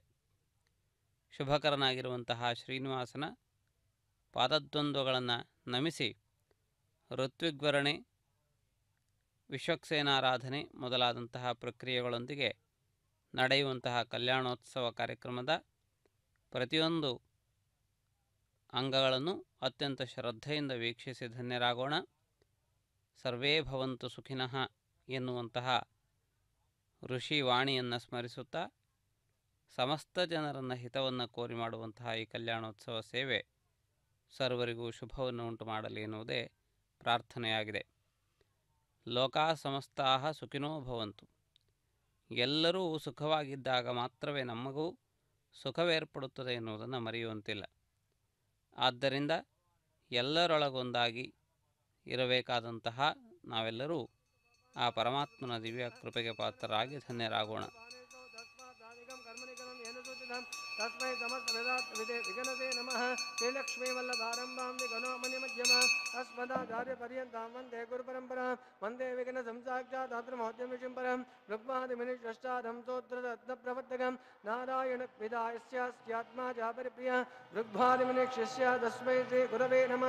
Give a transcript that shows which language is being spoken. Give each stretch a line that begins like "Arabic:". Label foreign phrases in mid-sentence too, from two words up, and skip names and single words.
Kannada: ಶುಭಕರನಾಗಿರುವಂತಹ ಶ್ರೀನಿವಾಸನ ಪಾದದ್ವಂದ್ವಗಳನ್ನು ನಮಿಸಿ ಋತ್ವಿಗ್ವರಣೆ, ವಿಶ್ವಕ್ಸೇನಾರಾಧನೆ ಮೊದಲಾದಂತಹ ಪ್ರಕ್ರಿಯೆಗಳೊಂದಿಗೆ ನಡೆಯುವಂತಹ ಕಲ್ಯಾಣೋತ್ಸವ ಕಾರ್ಯಕ್ರಮದ ಪ್ರತಿಯೊಂದು ಅಂಗಗಳನ್ನು ಅತ್ಯಂತ ಶ್ರದ್ಧೆಯಿಂದ ವೀಕ್ಷಿಸಿ ಧನ್ಯರಾಗೋಣ.
Sanskrit: ಸರ್ವೇ ಭವಂತು ಸುಖಿನಃ
Kannada: ಎನ್ನುವಂತಹ ಋಷಿ ವಾಣಿಯನ್ನು ಸ್ಮರಿಸುತ್ತಾ ಸಮಸ್ತ ಜನರನ್ನು ಹಿತವನ್ನು ಕೋರಿ ಮಾಡುವಂತಹ ಈ ಕಲ್ಯಾಣೋತ್ಸವ ಸೇವೆ ಸರ್ವರಿಗೂ ಶುಭವನ್ನು ಉಂಟು ಮಾಡಲಿ ಎನ್ನುವುದೇ ಪ್ರಾರ್ಥನೆಯಾಗಿದೆ.
Sanskrit: ಲೋಕಾ ಸಮಸ್ತಾಃ ಸುಖಿನೋ ಭವಂತು.
Kannada: ಎಲ್ಲರೂ ಸುಖವಾಗಿದ್ದಾಗ ಮಾತ್ರವೇ ನಮಗೂ ಸುಖವೇರ್ಪಡುತ್ತದೆ ಎನ್ನುವುದನ್ನು ಮರೆಯುವಂತಿಲ್ಲ. ಆದ್ದರಿಂದ ಎಲ್ಲರೊಳಗೊಂದಾಗಿ ಇರಬೇಕಾದಂತಹ ನಾವೆಲ್ಲರೂ ಆ ಪರಮಾತ್ಮನ ದಿವ್ಯ ಕೃಪೆಗೆ ಪಾತ್ರರಾಗಿ ಧನ್ಯರಾಗೋಣ.
Sanskrit: तस्मै समस्तवेदात्मविदे विगणसे नमः. श्रीलक्ष्मीवल्लभारम्भां विगणोमणिमध्यमां अस्मदाचार्यपर्यन्तां वन्दे गुरुपरम्परां. वन्दे विघ्नसंसाक्षादात्रमहोद्यं विषिं परं ऋग्वादिमुनिषष्टादं स्तोत्ररत्नप्रवर्तकं नारायणविदायस्यास्त्यात्मा चापरिप्रिया ऋग्वादिमुनिशिष्य तस्मै श्रीगुरवे नमः.